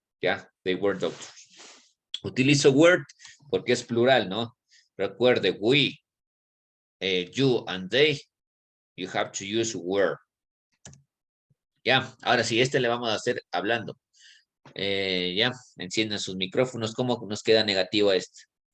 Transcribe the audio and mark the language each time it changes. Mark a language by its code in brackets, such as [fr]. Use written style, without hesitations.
[es] Ya, [en] they were doctors. [es] Utilizo word porque es plural, ¿no? [en] Recuerde, we, you and they, you have to use were. [es] Ya, ahora sí, este le vamos a hacer hablando. Ya, enciendan sus micrófonos. ¿Cómo nos queda negativo este?